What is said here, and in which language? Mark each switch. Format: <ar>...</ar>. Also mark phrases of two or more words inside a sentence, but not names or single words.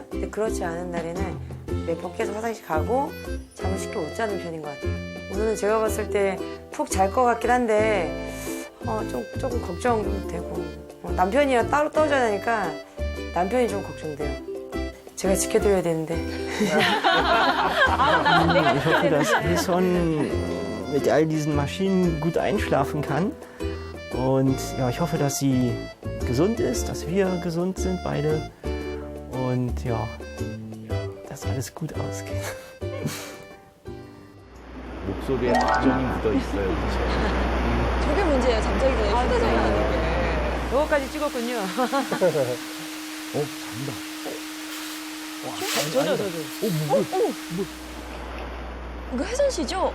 <ko>근데 그렇지 않은 날에는 몇 번 계속 화장실 가고 잠을 쉽게 못 자는 편인 것 같아요. 오늘은 제가 봤을 때 푹 잘 것 같긴 한데 조금 걱정되고 남편이랑 따로 떨어져야 되니까 남편이 좀 걱정돼요. 제가 지켜드려야 되는데.</ko> <de>Ich hoffe, dass Wilson mit all diesen Maschinen gut einschlafen kann. Und ja, ich hoffe, dass sie gesund ist, dass wir gesund sind beide. Und ja, dass alles gut ausgeht.</de> <ko>목소리에 걱정이 묻어 있어요. 그렇죠? 저게 문제예요. 잠자기 전에 휴대전화 하는 게. 저거까지 찍었군요. 잔다. 저도. 이거 혜선 씨죠?</ko>